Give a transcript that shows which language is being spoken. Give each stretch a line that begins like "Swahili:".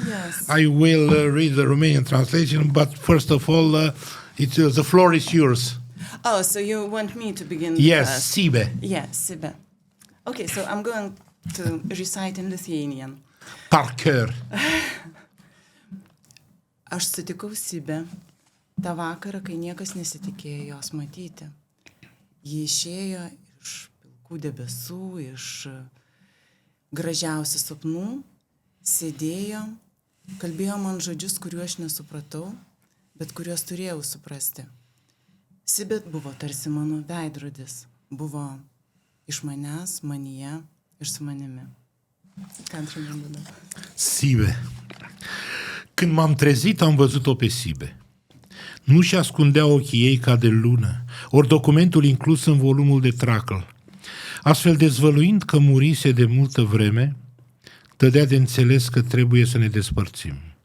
English: Yes. I will read the Romanian translation, but first of all, the floor is yours. Oh, so you want me to begin? Yes, Sibe. Yes, Sibe. Okay, so I'm going to recite in Lithuanian.
French: Par cœur.
Lithuanian: Aš sutikau Sibę tą vakarą, kai niekas nesitikėjo jos matyti. Ji išėjo iš pilkų debesų, iš gražiausių sapnų, sėdėjo, kalbėjo man žodžius, kuriuos aš nesupratau, bet kuriuos turėjau suprasti. Sibė buvo tarsi mano veidrodis, buvo iš manęs, manyje ir su manimi. Ką antrame būdu? Sibe.
Romanian: Când m-am trezit, am văzut-o pe Sibe. Nu-și ascundea ochii ei ca de lună, ori documentul inclus în volumul de tracăl. Astfel, dezvăluind că murise de multă vreme, dădea de înțeles că trebuie să ne despărțim.